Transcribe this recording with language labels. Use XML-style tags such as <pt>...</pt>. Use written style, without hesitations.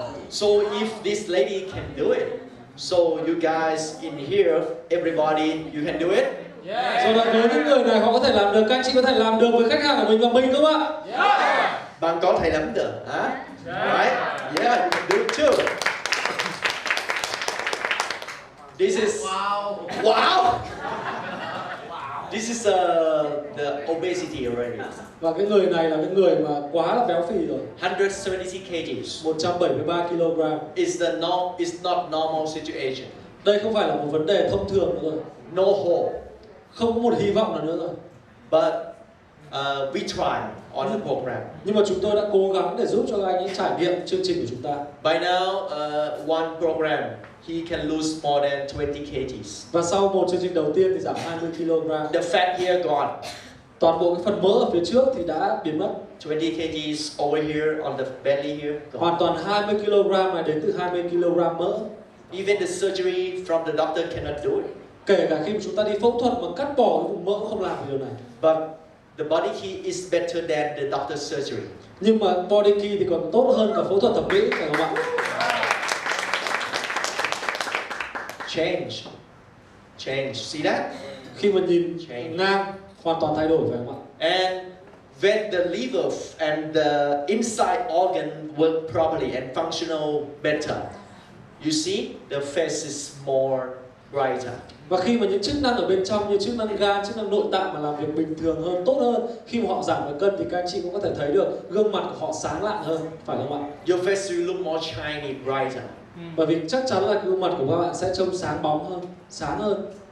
<en>So if this lady can do it, so you guys in here, everybody, you can do it.</en> <vi>Do đó với những người này họ có thể làm được, các anh chị có thể làm được với khách hàng của mình và mình, đúng không ạ? Bạn có thể làm được, hả?</vi> <en>Right? Yeah, you can do it too. This is wow. This is the obesity already.</en> <vi>Và cái người này là cái người mà quá là béo phì rồi.</vi> <en>170 kgs.</en> <vi>173 kg.</vi> <en>It's not normal situation.</en> <vi>Đây không phải là một vấn đề thông thường nữa rồi.</vi> <en>No hope.</en> <vi>Không có một hy vọng nào nữa rồi.</vi> <en>But we try on the program.</en> <vi>Nhưng mà chúng tôi đã cố gắng để giúp cho anh ấy trải nghiệm chương trình của chúng ta.</vi> <en>By now, one program he can lose more than 20 kgs.</en> <vi>Và sau một chương trình đầu tiên thì giảm 20 kg.</vi> <en>The fat here gone.</en> <vi>Toàn bộ cái phần mỡ ở phía trước thì đã biến mất.</vi> <en>20 kgs over here on the belly here. Gone.</en> <vi>Hoàn toàn 20 kg này đến từ 20 kg mỡ.</vi> <en>Even the surgery from the doctor cannot do it.</en> <vi>Kể cả khi chúng ta đi phẫu thuật mà cắt bỏ cái vùng mỡ không làm được điều này.</vi> <en>But the body key is better than the doctor's surgery.</en> <vi>Nhưng mà body key thì còn tốt hơn cả phẫu thuật thẩm mỹ, phải không ạ?</vi> <en>Change. See that?</en> <vi>Khi mà nhìn ngang hoàn toàn thay đổi, phải không ạ?</vi> <en>And when the liver and the inside organ work properly and functional better, you see the face is more brighter.</en> <vi>Và khi mà những chức năng ở bên trong như chức năng gan, chức năng nội tạng mà làm việc bình thường hơn, tốt hơn, khi mà họ giảm được cân thì các anh chị cũng có thể thấy được gương mặt của họ sáng lạng hơn, phải không ạ?</vi> <en>Your face will look more shiny, brighter.</en> <vi>Bởi vì chắc chắn là gương mặt của các bạn sẽ trông sáng bóng hơn, sáng hơn.</vi>